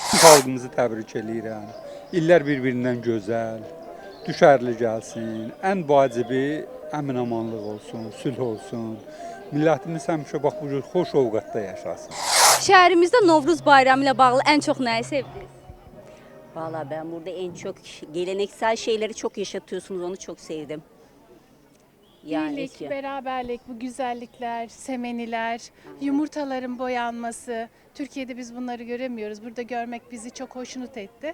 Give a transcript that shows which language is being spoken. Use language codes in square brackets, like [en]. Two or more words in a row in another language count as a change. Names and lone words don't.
[az] Xalqımızı təbrik edirəm. İllər bir-birindən gözəl, düşərli gəlsin. Ən vacibi əmin-amanlıq olsun, sülh olsun. Millətimiz həmişə bax bu cür xoş ovqatda yaşasın. Şəhərimizdə Novruz bayramı ilə bağlı ən çox nəyi sevdiniz? [tr] Valla ben burada en çok geleneksel şeyleri çok yaşatıyorsunuz, onu çok sevdim. Birlik, beraberlik, bu güzellikler, semeniler, yumurtaların boyanması. Türkiye'de biz bunları göremiyoruz. Burada görmek bizi çok hoşnut etti.